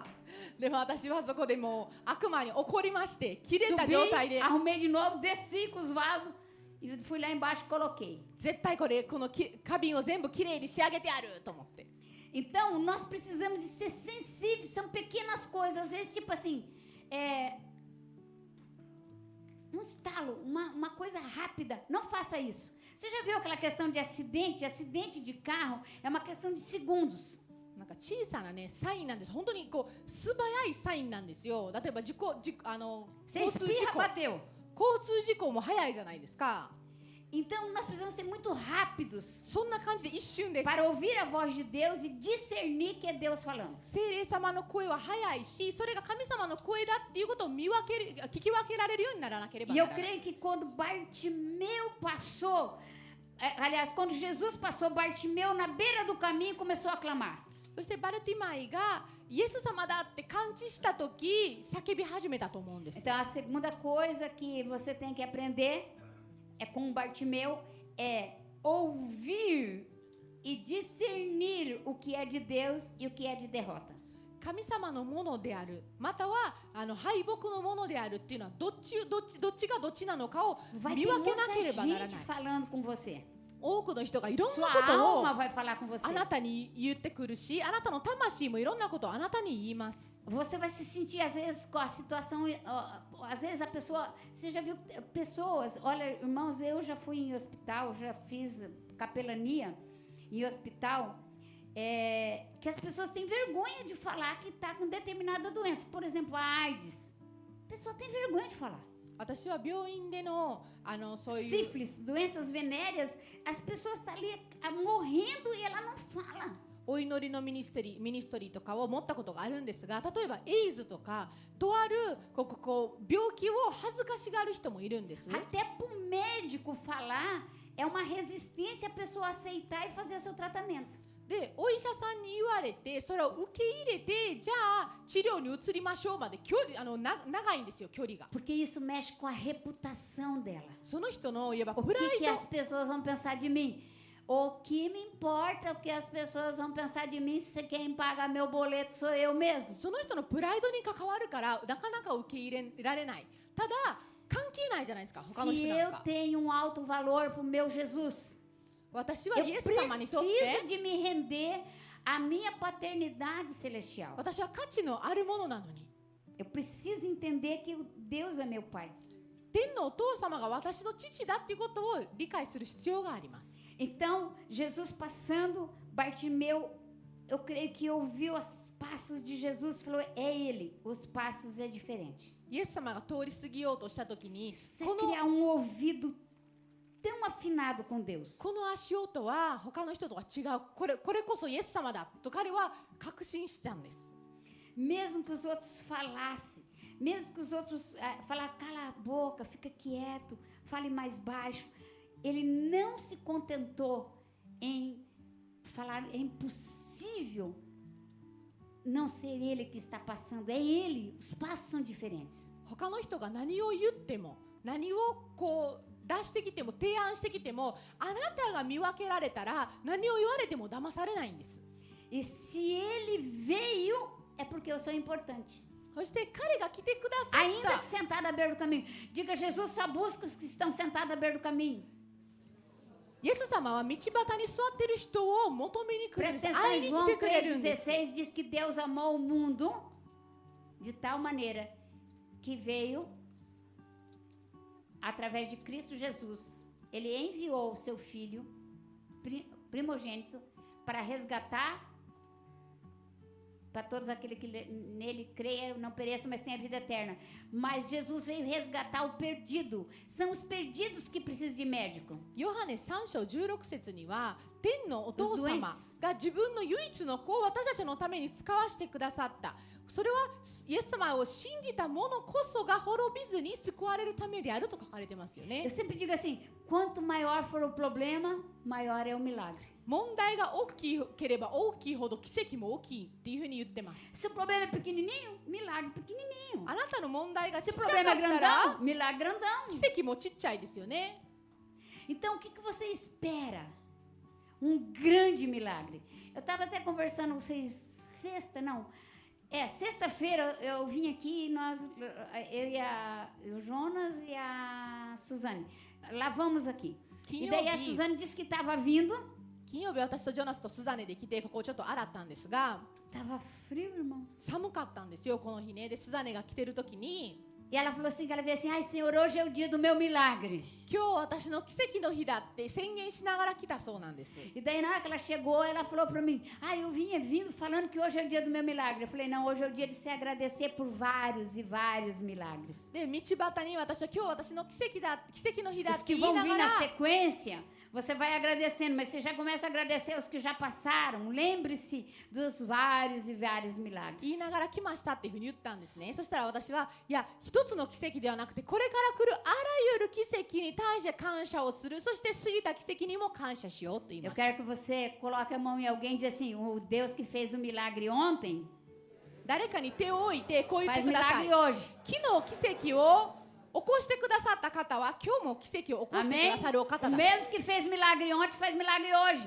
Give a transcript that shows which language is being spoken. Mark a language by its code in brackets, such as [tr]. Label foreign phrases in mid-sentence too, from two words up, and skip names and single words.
[ja] でも私はそこでもう悪魔に怒りまして、切れた [pt] Subi, [ja] 状態で [pt] arrumei de novo, desci com os vasos e fui lá embaixo e coloquei. [ja] 絶対この花瓶を全部きれいに仕上げてやると思って。 [pt] Então, nós precisamos de ser sensíveis, são pequenas coisas, às vezes tipo assim, um estalo, uma coisa rápida, não faça isso. Você já viu aquela questão de acidente? Acidente de carro é uma questão de segundos. [ja] なんか小さなねサインなんです。本当にこう素早いサインなんですよ。例えば [pt] Você [ja] 交通事 [pt] espirra, [ja] 故、 [pt] bateu. [ja] 交通事故も早いじゃないですか。 [pt] Então, nós precisamos ser muito rápidos [ja] そんな感じで一瞬です。 [pt] para ouvir a voz de Deus e discernir que é Deus falando. [ja] 聖霊様の声は早いし、それが神様の声だっていうことを聞き分けられるようにならなければ [pt] E [ja] な [pt] eu [ja] らない。 [pt] creio que quando Bartimeu passou, aliás, quando Jesus passou, Bartimeu na beira do caminho começou a clamar. [ja] そしてバルティマイがイエス様だって感知したとき叫び始めたと思うんです。 [pt] Então, a segunda coisa que você tem que aprender com Bartimeu é ouvir e discernir o que é de Deus e o que é de derrota. [ja] 神様のものである、または敗北のものであるっていうのはどっちがどっちなのかを [pt] Vai [ja] 見 [pt] ter [ja] 分けなけれ [pt] muita [ja] ばならない。 [pt] gente falando com você. [ja] 多くの人がいろん [pt] Sua [ja] なことを [pt] alma vai falar com você. [ja] あなたに言ってくるし、あなたの魂もいろんなことをあなたに言います。 [pt] Você vai se sentir, às vezes, com a situação. Às vezes a pessoa. Você já viu pessoas. Olha, irmãos, eu já fui em hospital, já fiz capelania em hospital. Que as pessoas têm vergonha de falar que está com determinada doença. Por exemplo, a AIDS. A pessoa tem vergonha de falar. [ja] 私は病院でのそういう [pt] Sífilis, doenças venéreas. As pessoas estão ali morrendo e ela não fala. [ja] お祈りのミニストリーとかを持ったことがあるんですが、例えばエイズとかとある病気を恥ずかしがる人もいるんです。 [pt] Até para o médico falar é uma resistência a pessoa aceitar e fazer o seu tratamento. [ja] で、お医者さんに言われてそれを受け入れて、じゃあ治療に移りましょうまで距離長いんですよ、距離が。 [pt] Porque isso mexe com a reputação dela. [ja] その人のいわば [pt] O [ja] プラ [pt] que [ja] イ [pt] que [ja] ド [pt] as pessoas vão pensar de mim? O que me importa o que as pessoas vão pensar de mim se quem paga meu boleto sou eu mesmo? [ja] その人のプライドに関わるからなかなか受け入れられない。ただ関係ないじゃないですか、他の [pt] Se [ja] 人なん [pt] eu [ja] か。 [pt] tenho um alto valor para o meu Jesus, [ja] 私はイ [pt] eu [ja] エス様にとって [pt] preciso de me render à minha paternidade celestial. [ja] 私は価値のあるものなのに、 [pt] Eu preciso entender que Deus é meu pai. [ja] 天のお父様が私の父だっていうことを理解する必要があります。 [pt] Então, Jesus passando, Bartimeu, eu creio que ouviu os passos de Jesus e falou, é ele, os passos é diferente. [ja] イエス様が通り過ぎようとしたときに、 [pt] Você [ja] この [pt] criar um ouvido tão afinado com Deus. [ja] この足音は他の人とは違う、これこそイエス様だと彼は確信したんです。 [pt] Mesmo que os outros falassem, mesmo que os outros falassem, cala a boca, fica quieto, fale mais baixo. Ele não se contentou em falar, é impossível não ser ele que está passando, é ele, os passos são diferentes. [ja] 他の人が何を言っても、何を出してきても、提案してきても、あなたが見分けられたら何を言われても騙されないんです。 [pt] E se ele veio, é porque eu sou importante. [ja] そして彼が来てくださ [pt] Ainda [ja] っ [pt] que sentado à beira do caminho. Diga, Jesus só busca os que estão sentados à beira do caminho. [ja] たイエス様は道端に座ってる人を求めに来るんです。 [pt] Presta [ja] 会い [pt] atenção, [ja] に来 [pt] João [ja] てくれるんです。 [pt] 3,16 diz que Deus amou o mundo de tal maneira que veio através de Cristo Jesus. Ele enviou o seu Filho primogênito para resgatar para todos aqueles que nele creiam, não pereçam, mas tenham a vida eterna. Mas Jesus veio resgatar o perdido. São os perdidos que precisam de médico. [ja] ヨハネ3章16節には、天のお父様 [pt] Os doentes [ja] が自分の唯一の子を私たちのために使わせてくださった。それはイエス様を信じた者こそが滅びずに救われるためであると書かれてますよ [pt] Eu [ja] ね。 [pt] sempre digo assim, quanto maior for o problema, maior é o milagre. [ja] 問題が大きければ大きいほど奇跡も大きいっていうふうに言ってます。 [pt] Se o problema é pequenininho, milagre pequenininho. [ja] あなたの問題がち [pt] Se [ja] っ [pt] o [ja] ちゃか [pt] problema é [ja] ったら [pt] grandão, milagre grandão. [ja] 奇跡もちっちゃいですよね。 [pt] Então, o que você espera? Um grande milagre. Eu estava até conversando com vocês sexta-feira eu vim aqui, o Jonas e a Suzane, lavamos aqui. E daí a Suzane disse que estava vindo. [ja] 金曜日私とジョナスとスザネで来てここをちょっと洗ったんですが、 [pt] Tava frio, irmão. [ja] 寒かったんですよこの日ね。でスザネが来てる時に、 [pt] E ela falou assim, que ela veio assim, ai Senhor, hoje é o dia do meu milagre. [ja] 今日私の奇跡の日だって宣言しながら来たそうなんです。 [pt] E daí na hora que ela chegou, ela falou para mim, eu vinha vindo falando que hoje é o dia do meu milagre. Eu falei, não, hoje é o dia de se agradecer por vários e vários milagres. [ja] で道端に私は今日私の奇跡の日だ [pt] Os [ja] って [pt] que [ja] 言い [pt] vão [ja] な [pt] vir [ja] が [pt] na [ja] ら、 [pt] sequência, você vai agradecendo, mas você já começa a agradecer os que já passaram. Lembre-se dos vários e vários milagres. [ja] 言いながら来ましたっていうふうに言ったんですね。そしたら私は、いや一つの奇跡ではなくて、これから来るあらゆる奇跡に対して感謝をする。そして過ぎた奇跡にも感謝しようと言い [pt] Eu [ja] ました。 [pt] quero que você coloque a mão em alguém e diga assim, o Deus que fez o milagre ontem, [ja] 誰かに手を置いてこう言って [pt] faz [ja] ください。 [pt] milagre hoje. [ja] 昨日奇跡を起こしてくださった方は今日も奇跡を起こしてく [pt] Amém? [ja] ださるお方 [pt] O [ja] だ。 [pt] mesmo que fez milagre ontem, faz milagre hoje.